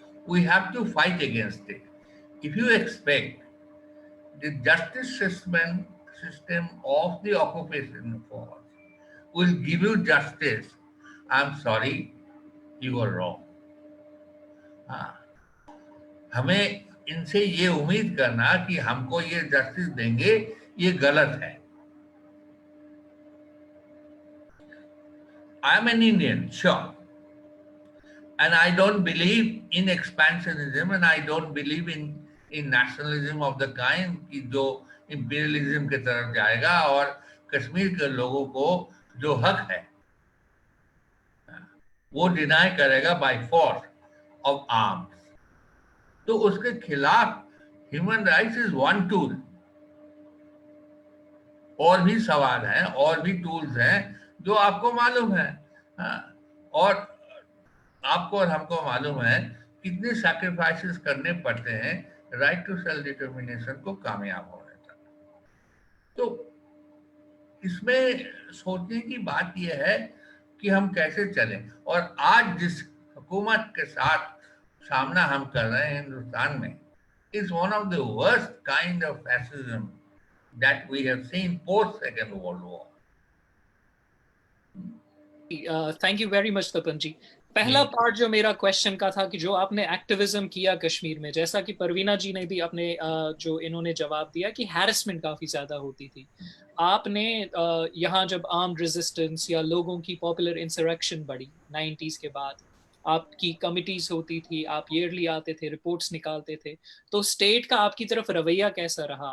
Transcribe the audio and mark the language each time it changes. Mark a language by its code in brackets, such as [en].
[en] We have to fight against it. If you expect the justice system of the occupation force will give you justice, I'm sorry, you are wrong. [hi] हमें इनसे ये उम्मीद करना कि हमको ये justice देंगे, ये गलत है. [en] I am an Indian, sure, and I don't believe in expansionism, and I don't believe in nationalism of the kind [hi] कि जो [en] imperialism [hi] के तरफ जाएगा और कश्मीर के लोगों को जो हक है वो डिनाई करेगा [en] By force of arms. तो उसके खिलाफ human rights is one tool. [hi] और भी सवाल हैं, और भी टूल्स हैं जो आपको मालूम है, और आपको और हमको मालूम है कितने सैक्रिफाइसेस करने पड़ते हैं राइट टू सेल्फ डिटर्मिनेशन को कामयाब होने तक. तो इसमें सोचने की बात यह है कि हम कैसे चलें. और आज जिस हुकूमत के साथ सामना हम कर रहे हैं हिंदुस्तान में, [en] is one of the worst kind of fascism that we have seen post Second World War. Thank you very much, Tapan ji. [hi] पहला पार्ट जो मेरा क्वेश्चन का था कि जो आपने एक्टिविज्म किया कश्मीर में, जैसा कि परवीना जी ने भी अपने जो इन्होंने जवाब दिया कि हैरेसमेंट काफ़ी ज़्यादा होती थी, आपने यहाँ जब आर्म्ड रेजिस्टेंस या लोगों की पॉपुलर इंसरेक्शन बढ़ी 90s के बाद, आपकी कमिटीज होती थी, आप ईयरली आते थे, रिपोर्ट्स निकालते थे, तो स्टेट का आपकी तरफ रवैया कैसा रहा?